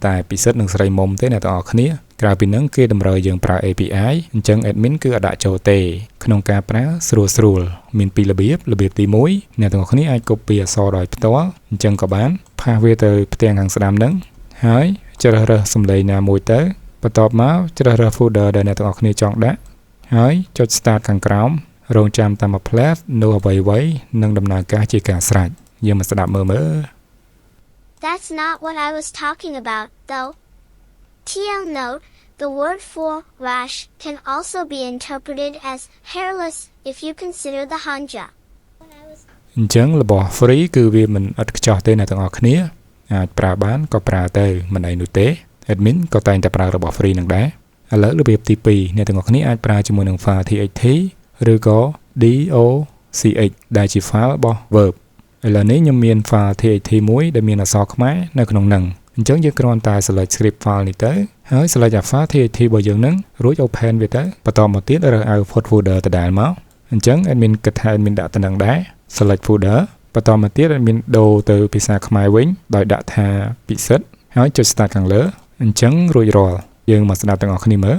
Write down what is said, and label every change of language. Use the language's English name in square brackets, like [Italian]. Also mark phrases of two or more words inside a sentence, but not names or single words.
[Khmer] តែពិសិដ្ឋនិងស្រីមុំទេអ្នកទាំងអស់គ្នាក្រៅពីហ្នឹងគេតម្រូវយើងប្រើ API អញ្ចឹង admin គឺអត់ដាក់ចូលទេក្នុងការប្រើស្រួលមានពីររបៀបទី1អ្នកទាំងអស់គ្នាអាច copy អក្សរដោយផ្ទាល់អញ្ចឹងក៏បានផាសវាទៅផ្ទាំងខាងស្ដាំហ្នឹងហើយជ្រើសរើសសំឡេងណាមួយទៅបន្ទាប់មកជ្រើសរើស folder ដែលអ្នកទាំងអស់គ្នាចង់ដាក់ហើយចុច start ខាងក្រោមរងចាំតាមមួយផ្លែតនៅអ្វីនឹងដំណើរការជាការស្រេចយើងមកស្ដាប់មើល [English] That's not what I was talking about, though. TL note, the word for rash can also be interpreted as hairless if you consider the hanja. [Khmer] អញ្ចឹងរបស់ free គឺវាមិនឥតខ្ចោះទេអ្នកទាំងអស់គ្នាអាចប្រើបានក៏ប្រើទៅមិនអីនោះទេ admin ក៏តែងតែប្រើរបស់ free នឹងដែរឥឡូវរបៀបទី2អ្នកទាំងអស់គ្នាអាចប្រើជាមួយនឹង [English] file txt [Khmer] ឬក៏ docx ដែលជា file របស់ verb ឥឡូវនេះខ្ញុំមាន [English] file txt [Khmer] មួយដែលមានអក្សរខ្មែរនៅក្នុងហ្នឹងអញ្ចឹងយើងគ្រាន់តែ [English] select script file [Khmer] នេះទៅហើយ select អា [English] file txt [Khmer] របស់យើងហ្នឹងរួច open វាទៅបន្តមកទៀតរើស [English] output folder [Khmer] ដដែលមកអញ្ចឹង admin គិតថា admin ដាក់ទៅនឹងដែរ [English] select folder [Khmer] បន្តមកទៀត admin ដូរទៅភាសាខ្មែរវិញដោយដាក់ថាពិសិដ្ឋហើយចុច start ខាងលើអញ្ចឹងរួចរាល់យើងមកស្ដាប់ទាំងអស់គ្នាមើល